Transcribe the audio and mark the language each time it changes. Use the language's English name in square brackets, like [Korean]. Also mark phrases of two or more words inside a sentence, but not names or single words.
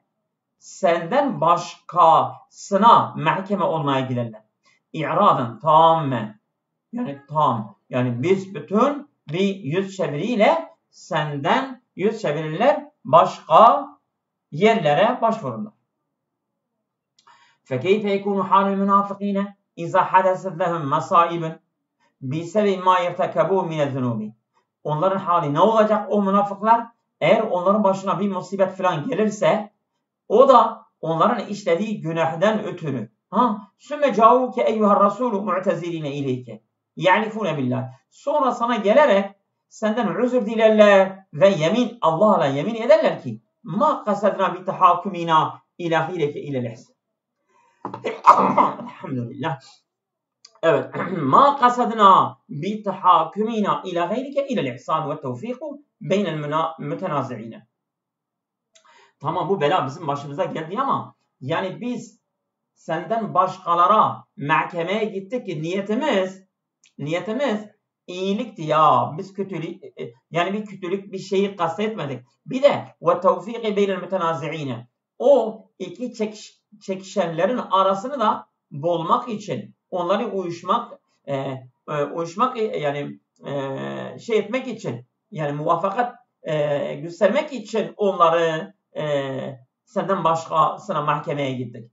[Turkish] Senden başkasına mahkeme olmaya giderler. İ'radan tamamen. Yani tam. Yani biz bütün bir yüz çeviriyle senden yüz çevirirler. Başka yerlere başvururlar. [Arabic] فَكَيْفَ يَكُونُ حَالُ الْمُنَافِقِينَ اِذَا حَدَثَتْ لَهُمْ مَصَائِبٌ. بِسَبِبِ مَا يَرْتَكَبُوا مِنَ الذُّنُوبِ. [Turkish] Onların hali ne olacak o münafıklar? Eğer onların başına bir musibet falan gelirse o da onların işlediği günahdan ötürü. [Arabic] ثُمَّ جَاءُوكَ اَيُّهَا الرَّسُولُ مُعْتَزِرِينَ اِلَيْكَ يَعْرِفُونَ بِاللّٰهِ. [Turkish] Sonra sana gelerek senden özür dilerler ve Allah'la yemin ederler ki [Arabic] مَا قَسَدْنَا بِتَحَاكُمِنَا اِلَى غِيرِكَ اِلَى الْاِحْسَانِ. [Turkish] Elhamdülillah. Evet. [Arabic] مَا قَسَدْنَا بِتَحَاكُمِنَا اِلَى غَيْرِكَ اِلَى الْاِحْسَانِ وَالتَّوْفِيقُ بَيْنَ الْمُتَنَازِعِينَ. [Turkish] Tamam, bu bela bizim başımıza geldi ama yani biz senden başkalara mahkemeye gittik ki niyetimiz iyilikti ya. Biz kötülük, yani bir kötülük bir şeyi kastetmedik. Bir de [Arabic] والتوفيق بين المتنازعين. [Turkish] O iki çekişenlerin arasını da bulmak için, onları uyuşmak yani şey etmek için, yani muvaffakat göstermek için onları senden başkasına mahkemeye gittik.